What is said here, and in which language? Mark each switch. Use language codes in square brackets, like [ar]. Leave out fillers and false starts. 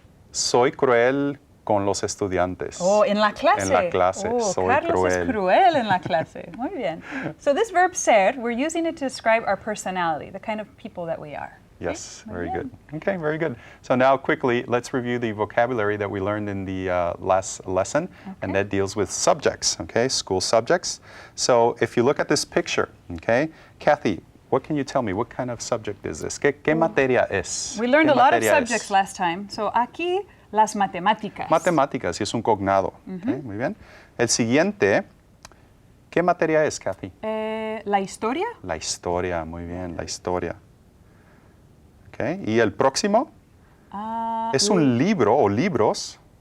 [es] Soy cruel con los estudiantes. Oh, en la clase. En la clase, Oh, soy Carlos cruel. es cruel en la clase. Muy bien. [en] So this verb ser, we're using it to describe our personality, the kind of people that we are. Yes, [es] Muy [en] very [es] bien. [en] good. Okay, very good. So now quickly, let's review the vocabulary that we learned in the last lesson, and that deals with subjects, okay, school subjects. So if you look at this picture, okay, Kathy, what can you tell me? What kind of subject is this? [es] ¿Qué materia es? [en] We learned [es] ¿Qué [en] a lot of [es] materia es? [en] subjects last time. So [es] aquí, las matemáticas. Matemáticas, y es un cognado. Okay, muy bien. El siguiente, ¿qué materia es, Kathy? La historia. La historia, muy bien, la historia. Okay. Y el próximo es un libro o libros